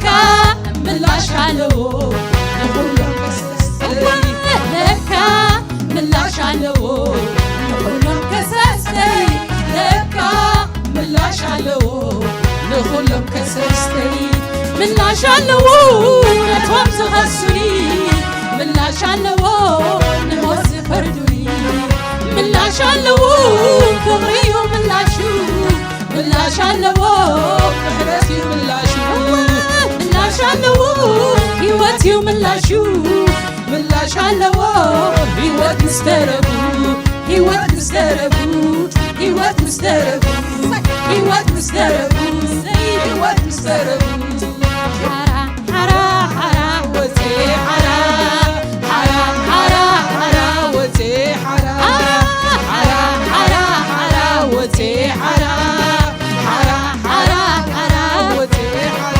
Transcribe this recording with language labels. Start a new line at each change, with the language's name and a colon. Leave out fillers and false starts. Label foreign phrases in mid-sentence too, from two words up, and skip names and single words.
Tigrinya: ምላሽ ኣለዎ ንኹሎም ከሰስተይ ለካ ምላሽ ኣለዎ ንኹሎም ከሰስተይ ለካ ምላሽ ኣለዎ ንኹሎም ከሰስተይ ምላሽ ኣለዎ ነቶም ዝኸሱኒ ምላሽ ኣለዎ ንሞት ዝፈር አለው ክብርዩ ምላሹ
Amharic: ምላሽ አለው
Tigrinya: ምሕረትዩ ምላሹ
Amharic: ምላሽ አለው
Tigrinya: ሕይወትዩ ምላሹ
Amharic: ምላሽ አለው
Tigrinya: ሕይወት ምስተረቡ ሕይወት ምስተረቡ ሕይወት ምስተረቡ ሕይወት ምስተረቡ ሕይወት ምስተረቡ ሓራ ሓራ ሓራ ወፄ ሓራ ሓራ ሓራ ሓራ ወፄ ሓራ ሓራ ሓራ ሓራ ወፄ ሓራ ሓራ ሓራ ሓራ ወፄ ሓራ